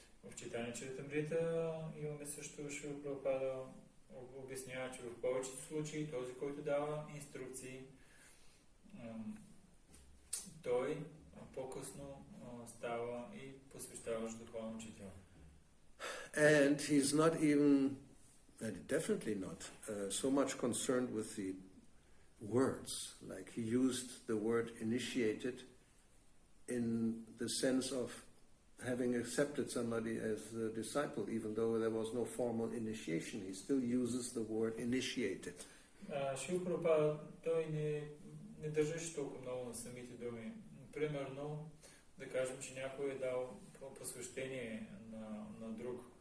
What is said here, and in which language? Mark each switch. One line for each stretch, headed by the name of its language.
Bulgarian: В Чайтания Чаритамрита имаме също Шрила Прабхупада обяснява, че в повечето случаи този, който дава инструкции, той по-късно става и посвещаваш духовен учител.
English: And he's not even, and definitely not, so much concerned with the words. Like he used the word initiated in the sense of having accepted somebody as a disciple, even though there was no formal initiation. He still uses the word initiated.
Bulgarian: Шрила Прабхупада, той не държеше толкова много на самите думи. Примерно, да кажем, че някой е дал посвещение на друг.